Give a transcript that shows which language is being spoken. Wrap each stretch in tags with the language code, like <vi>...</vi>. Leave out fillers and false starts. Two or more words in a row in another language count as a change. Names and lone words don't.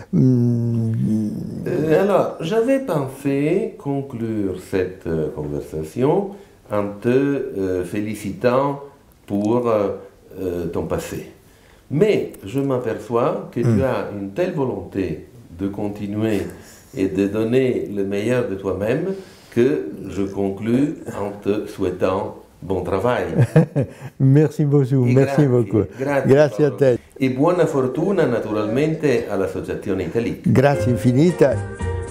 <fr>Alors, j'avais pensé conclure cette conversation en te félicitant pour ton passé. Mais je m'aperçois que tu as une telle volonté de continuer et de donner le meilleur de toi-même que je conclus en te souhaitant bon travail. Merci beaucoup, merci beaucoup.</fr> <it>Grazie a te. E buona fortuna naturalmente all'Associazione Italique. Grazie infinita.</it>